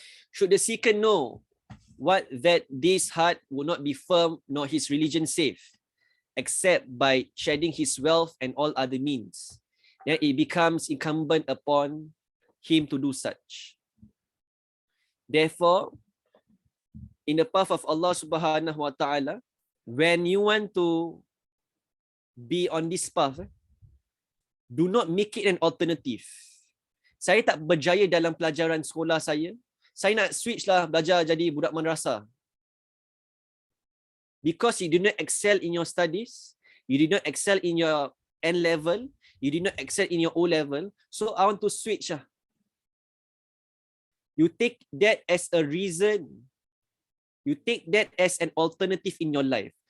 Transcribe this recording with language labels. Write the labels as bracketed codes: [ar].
[en] Should the seeker know what that this heart will not be firm nor his religion safe, except by shedding his wealth and all other means, then it becomes incumbent upon him to do such. Therefore, in the path of Allah Subhanahu Wa Taala, when you want to be on this path, do not make it an alternative. [ms] Saya tak berjaya dalam pelajaran sekolah saya. Saya nak switch lah belajar jadi budak madrasah. [en] Because you did not excel in your studies, you did not excel in your N level, you did not excel in your O level, so I want to switch lah. You take that as a reason. You take that as an alternative in your life.